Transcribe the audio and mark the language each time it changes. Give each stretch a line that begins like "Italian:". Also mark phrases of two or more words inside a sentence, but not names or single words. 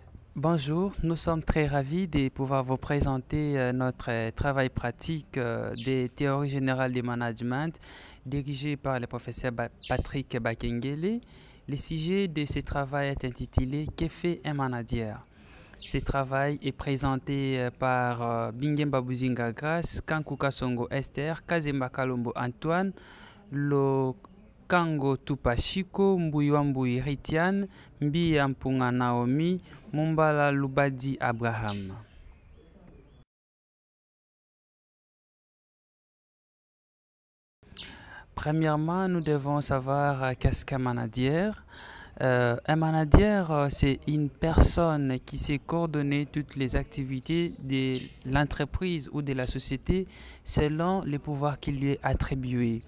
French: Bonjour, nous sommes très ravis de pouvoir vous présenter notre travail pratique des théories générales du management dirigé par le professeur Patrick Bakengele. Le sujet de ce travail est intitulé « Que fait un manager ?» Ce travail est présenté par Bingemba Buzinga Grace, Kankuka Songo Esther, Kazemba Kalombo Antoine, Kango Tupashiko, Mbuyuambui Ritian, Mbi Mpunga Naomi, Mumbala Lubadi Abraham. Premièrement, nous devons savoir qu'est-ce qu'un manager. Un manager, c'est une personne qui sait coordonner toutes les activités de l'entreprise ou de la société selon les pouvoirs qui lui est attribué.